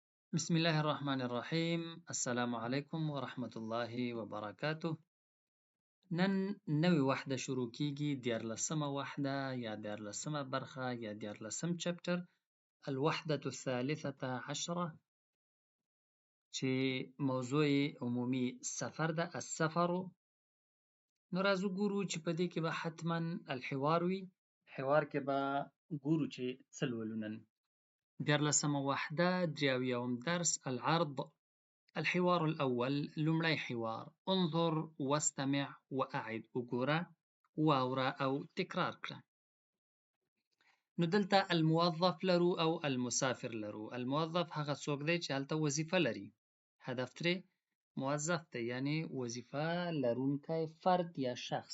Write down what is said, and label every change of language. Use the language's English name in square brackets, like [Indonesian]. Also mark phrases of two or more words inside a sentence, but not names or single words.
[Arabic] بسم الله الرحمن الرحیم. السلام علیکم ورحمة الله وبرکاته. [Pashto] نن نوې وحده شروع کیږي، 14مه وحده یا 14مه برخه یا 14م چپټر، [Arabic] الوحدة الثالثة عشره، [Pashto] چې موضوع عمومي سفر ده، السفر. نو راځو ګورو چې په دې کې به حتما الحوار وي. حوار کې به ګورو چې څه لولو نن. 14مه وحده، 83م درس، العرض. [Arabic] الحوار الأول، [Pashto] لمړی حوار. [Arabic] انظر واستمع وأعد، [Pashto] وګوره، واوره او تکرار کړه. نو دلته الموظف لرو او المسافر لرو. الموظف هغه څوک دی چې هلته وظیفه لري، هدف ترې موظف دی، یعنی وظیفه لرونکی فرد یا شخص.